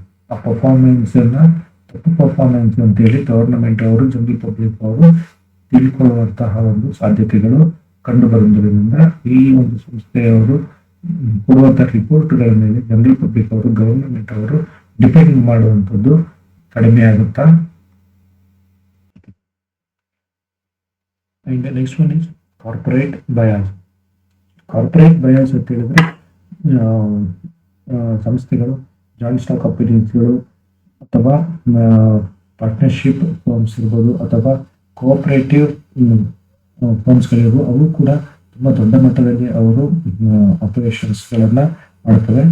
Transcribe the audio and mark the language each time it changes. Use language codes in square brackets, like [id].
[kn] ಆ ಪರ್ಫಾರ್ಮೆನ್ಸ್ ತಪ್ಪು ಪರ್ಫಾರ್ಮೆನ್ಸ್ ಅಂತೇಳಿ ಗವರ್ನಮೆಂಟ್ ಅವರು ಜನರಲ್ ಪಬ್ಲಿಕ್ ಅವರು ತಿಳ್ಕೊಳ್ಳುವಂತಹ ಒಂದು ಸಾಧ್ಯತೆಗಳು ಕಂಡು ಬರುವುದರಿಂದ ಈ ಒಂದು ಸಂಸ್ಥೆಯವರು ಕೊಡುವಂತಹ ರಿಪೋರ್ಟ್ಗಳ ಮೇಲೆ ಜನರಲ್ ಪಬ್ಲಿಕ್ ಅವರು ಗವರ್ನಮೆಂಟ್ ಅವರು ಡಿಪೆಂಡ್ ಮಾಡುವಂಥದ್ದು ಕಡಿಮೆ ಆಗುತ್ತಾ [en] And the next one is corporate bias. [kn] Corporate bias ಅಂತ ಹೇಳಿದ್ರೆ ಆ, ಸಂಸ್ಥೆಗಳು, ಜಾಯಿಂಟ್ ಸ್ಟಾಕ್ ಕಂಪನೀಸ್ಗಳು ಅಥವಾ ಪಾರ್ಟ್ನರ್ಶಿಪ್ ಫರ್ಮ್ಸ್ ಇರ್ಬೋದು ಅಥವಾ ಕೋಆಪರೇಟಿವ್ ಫರ್ಮ್ಸ್ಗಳಿರ್ಬೋದು, ಅವು ಕೂಡ ತುಂಬ ದೊಡ್ಡ ಮಟ್ಟದಲ್ಲಿ ಅವರು ಆಪರೇಷನ್ಸ್ಗಳನ್ನು ಮಾಡ್ತವೆ.